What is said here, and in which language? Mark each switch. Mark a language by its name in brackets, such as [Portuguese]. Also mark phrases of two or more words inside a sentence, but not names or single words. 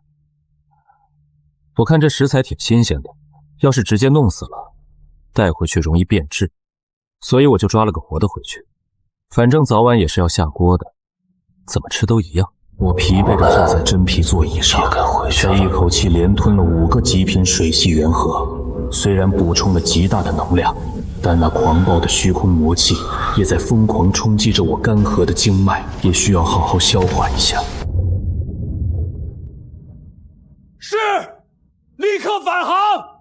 [Chinese] 我看這食材挺新鮮的，要是直接弄死了，帶回去容易變質，所以我就抓了個活的回去。反正早晚也是要下鍋的，怎麼吃都一樣。我疲憊地坐在真皮座椅上，才一口氣連吞了5個極品水系元核。雖然補充了極大的能量，但那狂暴的虛空魔氣也在瘋狂衝擊着我乾涸的經脈，也需要好好消化一下。是，立刻返航！